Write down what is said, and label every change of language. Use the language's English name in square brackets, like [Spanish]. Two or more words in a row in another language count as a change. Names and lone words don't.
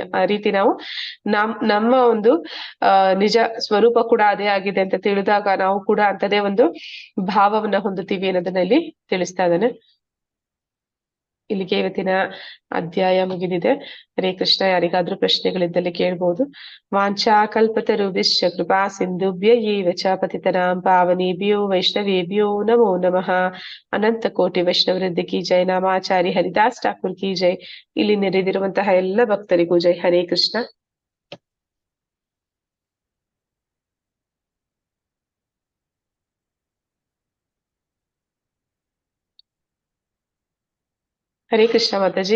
[Kannada] ಆ ರೀತಿ ನಾವು ನಮ್ಮ ಒಂದು ನಿಜ ಸ್ವರೂಪ ಕೂಡ ಅದೇ ಆಗಿದೆ ಅಂತ ತಿಳಿದಾಗ ನಾವು ಕೂಡ ಅಂತದೇ ಒಂದು ಭಾವವನ್ನ ಹೊಂದುತ್ತೀವಿ ಅನ್ನೋದನ್ನ ಇಲ್ಲಿ ತಿಳಿಸ್ತಾ ಇದ್ದಾನೆ. ಇಲ್ಲಿಗೆ ಇವತ್ತಿನ ಅಧ್ಯಾಯ ಮುಗಿದಿದೆ. ಹರೇ ಕೃಷ್ಣ. ಯಾರಿಗಾದ್ರೂ ಪ್ರಶ್ನೆಗಳಿದ್ದಲ್ಲಿ ಕೇಳ್ಬೋದು. [Sanskrit] ವಾಂಛಾ ಕಲ್ಪತರುಭಿಶ್ಚ ಕೃಪಾ ಸಿಂಧುಭ್ಯ ಏವ ಚ ಪತಿತನಾಂ ಪಾವನೇಭ್ಯೋ ವೈಷ್ಣವೇಭ್ಯೋ ನಮೋ ನಮಃ. [Kannada] ಅನಂತ ಕೋಟಿ ವೈಷ್ಣವವೃಂದ [Hindi] की जय. [Kannada] ನಾಮಾಚಾರಿ ಹರಿದಾಸ್ ಠಾಕೂರ್ [Hindi] की जय. [Kannada] ಇಲ್ಲಿ ನೆರೆದಿರುವಂತಹ ಎಲ್ಲ ಭಕ್ತರಿಗೂ ಜೈ. ಹರೇ ಕೃಷ್ಣ. ಹರೇ ಕೃಷ್ಣ ಮಾತಾಜಿ.